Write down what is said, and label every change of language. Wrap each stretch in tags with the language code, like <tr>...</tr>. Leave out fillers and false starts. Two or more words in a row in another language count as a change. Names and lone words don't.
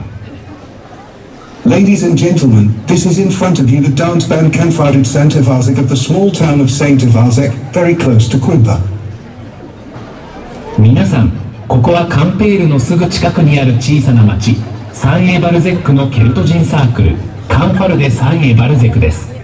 <en>Ladies and gentlemen, this is in front of you the dance band Canfarded Saint-Évarzec of the small town of Saint-Évarzec, very close to Quimper.</en> <ja>皆さん、ここはカンペールのすぐ近くにある小さな町、サンエバルゼックのケルト人サークル、カンファルデ・サンエバルゼクです。</ja>